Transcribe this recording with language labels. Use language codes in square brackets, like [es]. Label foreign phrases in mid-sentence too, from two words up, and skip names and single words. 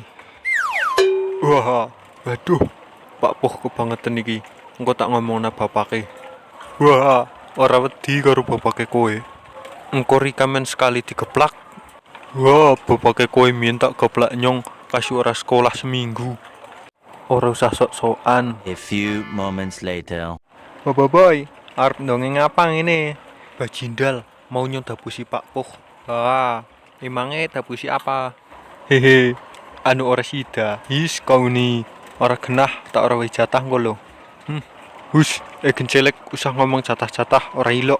[jv] Wah, waduh. Pak Puh kebangetan iki. Engko tak ngomongna bapake. Wah, ora wedi karo bapake kowe. Engko rikamen sekali digeplak. Wah, bapake kowe minta geplak nyong kasih ora sekolah seminggu. Ora usah sok-sokan. [en] A few moments later. [jv] Bapak boy, arep ndongeng apa ngene? Bajindal mau nyong dapusi Pak Puh. Wah, emangnya dapusi apa? Hehe, anu ora sida. His kau ni ora genah tak ora wae jatah engko lho. Hus, gencelek usah ngomong jatah-jatah ora ilok.